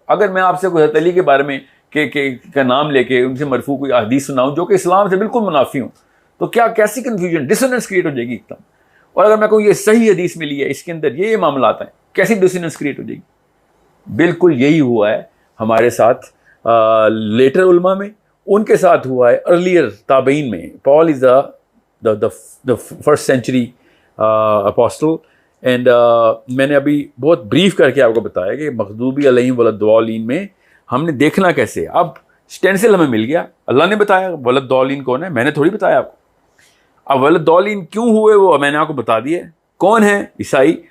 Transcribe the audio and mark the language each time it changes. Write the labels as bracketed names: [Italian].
[Urdu] اگر میں آپ سے کوئی حضرت علی کے بارے میں کا نام لے کے ان سے مرفوع کوئی حدیث سناؤں جو کہ اسلام سے بالکل منافی ہوں تو کیسی کنفیوژن، ڈسوننس کریٹ ہو جائے گی ایک دم. اور اگر میں کہوں یہ صحیح حدیث ملی ہے، اس کے اندر یہ معاملات ہیں، کیسی ڈسوننس کریٹ ہو جائے گی. بالکل یہی ہوا ہے ہمارے ساتھ لیٹر علماء میں، ان کے ساتھ ہوا ہے ارلیئر تابعین میں. [English] Paul is the first century apostle. [Urdu] اینڈ میں نے ابھی بہت بریف کر کے آپ کو بتایا کہ مغضوبی علیہم ولا میں ہم نے دیکھنا کیسے. اب اسٹینسل ہمیں مل گیا، اللہ نے بتایا ولدالین کون ہے، میں نے تھوڑی بتایا آپ کو. اب ولدالین کیوں ہوئے وہ میں نے آپ کو بتا دیا. کون ہے؟ عیسائی.